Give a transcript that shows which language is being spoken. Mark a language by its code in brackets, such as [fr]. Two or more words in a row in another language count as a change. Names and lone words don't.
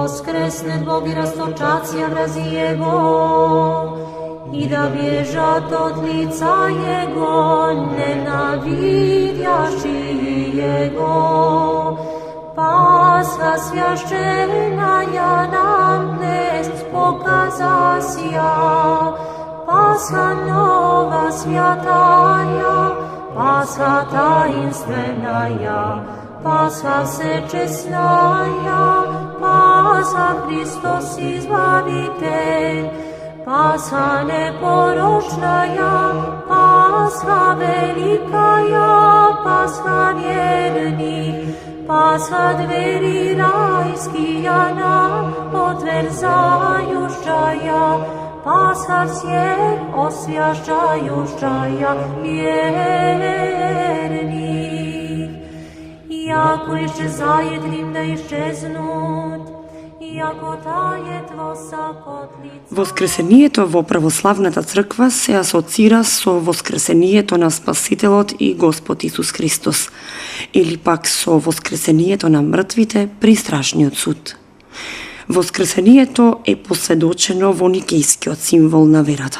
[cu] воскреснет Бог и расточация врази Его, и да бежат от лица Его ненавидящие Его. Пасха священная нам днес показася, Пасха нова святая, Пасха таинственная, Пасха всечестная, Пасха Христос Избавитель, Пасха непорочная, Пасха великая, Пасха верных, Пасха двери райские нам отверзающая, Пасха всех освящающая верных. Яко исчезает Рим да исчезнут, яко тает восак от лица. [mk] Воскресението во православната црква се асоцира со воскресението на Спасителот и Господ Исус Христос, или пак со воскресението на мртвите при страшниот суд. Воскресението е посведочено во никејскиот символ на верата.